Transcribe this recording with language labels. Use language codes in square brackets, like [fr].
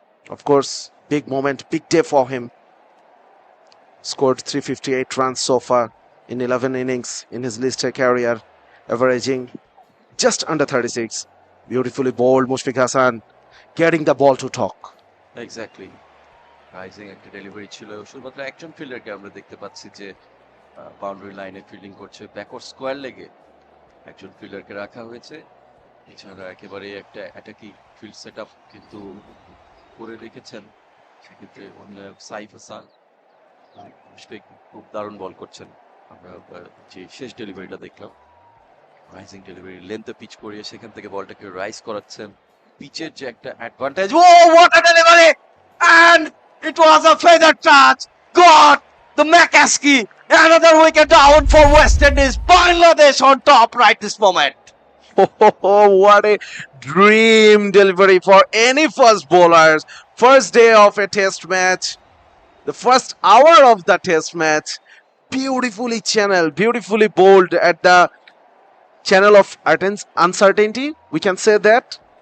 [en] Of course, big moment, big day for him. Scored 358 runs so far in 11 innings in his list A career, averaging just under 36. Beautifully bowled Mushfiq Hassan, getting the ball to talk. Exactly. [bn] Rising একটা delivery ছিল, শুধুমাত্র একজন ফিল্ডারকে আমরা দেখতে পাচ্ছি যে boundary লাইনে fielding করছে, ব্যাকওয়ার্ড স্কোয়ার লেগে একজন ফিল্ডারকে রাখা হয়েছে। এছাড়া একেবারে একটা অ্যাটাকিং ফিল্ড সেট আপ কিন্তু করে রেখেছেন। সেক্ষেত্রে সাইফ হাসান মুশফিক খুব দারুণ বল করছেন। আমরা যে শেষ ডেলিভারিটা দেখলাম, রাইজিং ডেলিভারি লেন্থে পিচ করিয়ে সেখান থেকে বলটাকে রাইজ করাচ্ছেন। পিচের যে একটা advantage, [en] Oh what a delivery, and it was a feather touch, got the McCaskie, another wicket down for West Indies. Bangladesh on top right this moment. Oh, what a dream delivery for any first bowlers. First day of a test match, the first hour of the test match, beautifully channeled, beautifully bowled at the channel of uncertainty. We can say that.